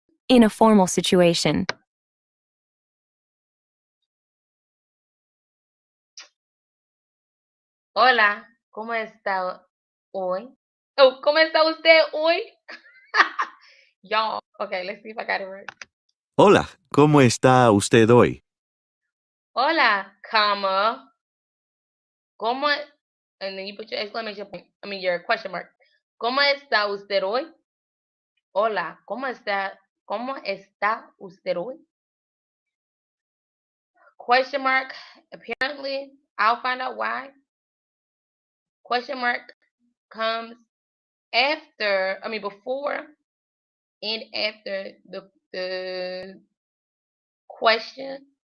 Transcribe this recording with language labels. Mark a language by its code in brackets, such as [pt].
[en] in a formal situation? [es] Hola, ¿cómo está hoy? Oh, ¿cómo está usted hoy? [en] Y'all. Okay, let's see if I got it right. [es] Hola, ¿cómo está usted hoy? Hola, comma. ¿Cómo? [en] And then you put your exclamation point. Your question mark. [es] ¿Cómo está usted hoy? Hola, ¿cómo está? ¿Cómo está usted hoy? [en] Question mark. Apparently, I'll find out why. Question mark comes before and after the question.